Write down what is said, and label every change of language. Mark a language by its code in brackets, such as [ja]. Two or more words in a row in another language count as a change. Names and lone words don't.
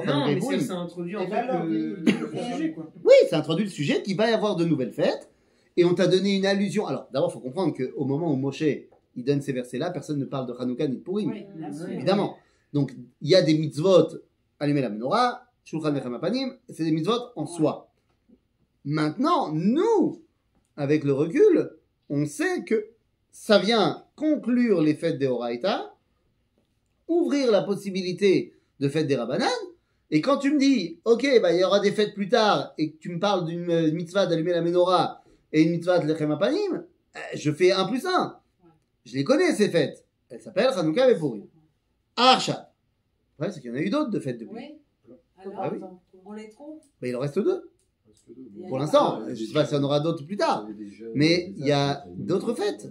[fr] Non, Hanouka et mais Purim. ça introduit en Et fait alors, le sujet, quoi. Oui, ça introduit le sujet qu'il va y avoir de nouvelles fêtes. Et on t'a donné une allusion. Alors, d'abord, il faut comprendre qu'au moment où Moshe il donne ces versets-là, personne ne parle de Hanouka ni de Purim. Oui, bien sûr. Évidemment. Donc, il y a des mitzvot, allumer la menorah, [he] שולחן לחם הפנים, [fr] c'est des mitzvot en soi. Maintenant, nous, avec le recul, on sait que ça vient conclure les fêtes des Horaïta, ouvrir la possibilité de fêtes des Rabbanan, et quand tu me dis, ok, bah, il y aura des fêtes plus tard, et que tu me parles d'une mitzvah d'allumer la menorah et une mitzvah de [he] לחם הפנים, [fr] je fais 1 plus 1. Je les connais, ces fêtes. Elles s'appellent Hanouka et Purim. Archa. Ouais, c'est qu'il y en a eu d'autres de fêtes depuis. Oui. Alors, Ah oui. on les trouve. Mais il en reste 2. Il y a Pour pas- l'instant, je ne sais pas s'il y en aura d'autres plus tard. Mais il y a d'autres fêtes.